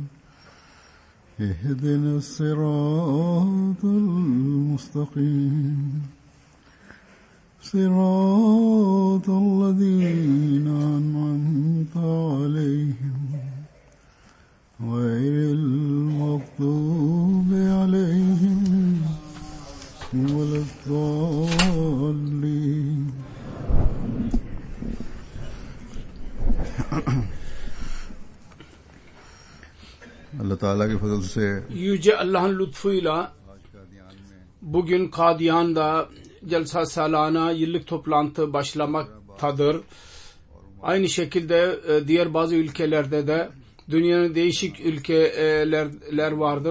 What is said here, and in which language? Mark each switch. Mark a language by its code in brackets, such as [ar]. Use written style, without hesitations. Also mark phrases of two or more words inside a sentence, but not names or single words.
[ar] اهدنا الصراط المستقيم صراط الذين أنعمت عليهم غير المغضوب عليهم ولا الضالين. [ur] اللہ تعالیٰ کے فضل سے [tr] Yüce Allah'ın lütfuyla bugün Kadiyan'da Celsa Salana yıllık toplantı başlamaktadır. Aynı şekilde diğer bazı ülkelerde de dünyanın değişik ülkeler vardır.